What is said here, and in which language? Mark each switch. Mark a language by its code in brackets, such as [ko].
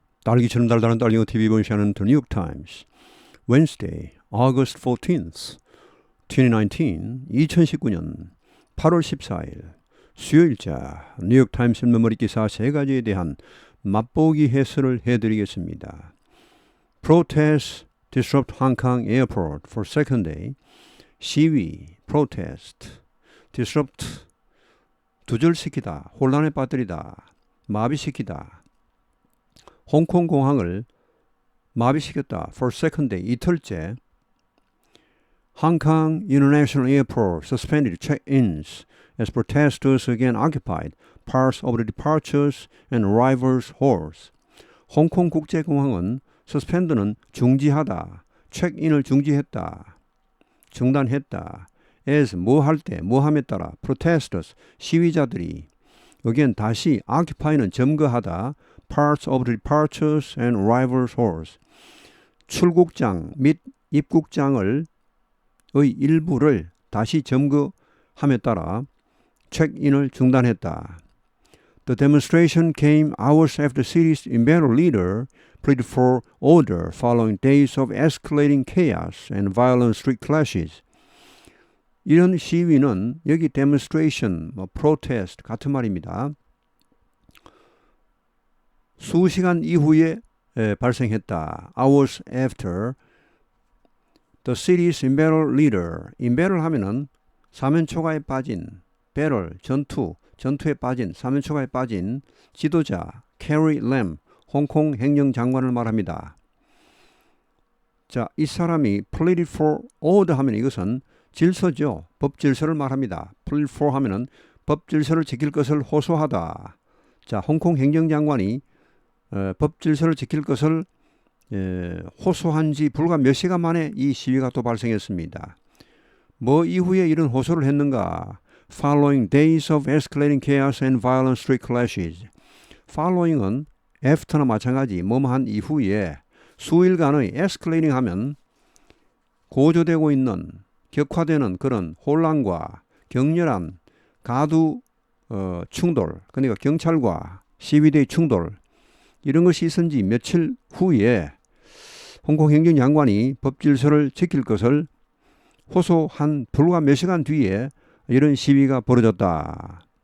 [ko] 딸기처럼 달달한 딸기오 TV 본시하는 The New York Times [en] Wednesday, August 14th, [ko] 2019년 8월 14일 수요일자 뉴욕 타임스 메모리 기사 세 가지에 대한 맛보기 해설을 해드리겠습니다. [en] Protests disrupt Hong Kong airport for second day. [ko] 시위, protest, disrupt, 두절시키다, 혼란에 빠뜨리다, 마비시키다. 홍콩 공항을 마비시켰다. [en] For second day, [ko] 이틀째. [en] Hong Kong International Airport suspended check-ins as protesters again occupied parts of the departures and arrivals halls. [ko] 홍콩 국제공항은 suspend는 중지하다, 체크인을 중지했다, 중단했다. as 뭐 할 때, 뭐 함에 따라 protesters 시위자들이 again 다시 occupy는 점거하다 [en] parts of the departures and arrivals halls [ko] 출국장 및 입국장을 의 일부를 다시 점거함에 따라 체크인을 중단했다. [en] The demonstration came hours after the city's embattled leader pleaded for order following days of escalating chaos and violent street clashes. [ko] 이런 시위는 여기 demonstration, protest 같은 말입니다. 수시간 이후에 발생했다. [en] Hours after the city's embattled leader. [ko] embattle 하면은 사면초가에 빠진, battle, 전투에 빠진, 사면초가에 빠진 지도자 Carrie Lam, 홍콩 행정장관을 말합니다. 자, 이 사람이 [en] pleaded for order [ko] 하면 이것은 질서죠. 법 질서를 말합니다. [en] plead for [ko] 하면은 법 질서를 지킬 것을 호소하다. 자, 홍콩 행정장관이 법 질서를 지킬 것을 호소한 지 불과 몇 시간 만에 이 시위가 또 발생했습니다. 뭐 이후에 이런 호소를 했는가? [en] Following days of escalating chaos and violent street clashes. [ko] Following은 after나 마찬가지 뭐뭐한 이후에 수일간의 escalating 하면 고조되고 있는 격화되는 그런 혼란과 격렬한 가두 충돌, 그러니까 경찰과 시위대의 충돌 이런 것이 있은 지 며칠 후에 홍콩 행정장관이 법 질서를 지킬 것을 호소한 불과 몇 시간 뒤에 이런 시위가 벌어졌다.